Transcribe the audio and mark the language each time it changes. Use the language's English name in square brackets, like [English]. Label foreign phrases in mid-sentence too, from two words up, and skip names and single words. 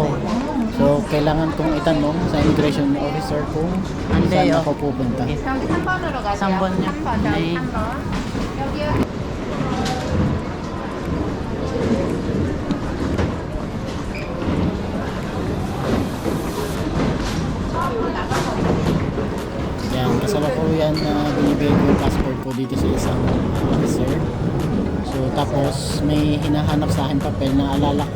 [Filipino] So, kailangan kong itanong sa [English] immigration officer [Filipino] kung saan ako pupunta. [Korean] 여기 3번으로 가세요. 3번요? 3번, 네. 3번. 여기요. [Filipino] Yan, kasalukuyan na binibigay ko yung passport ko dito sa isang officer. So, tapos may hinahanap sa akin papel na alala ko.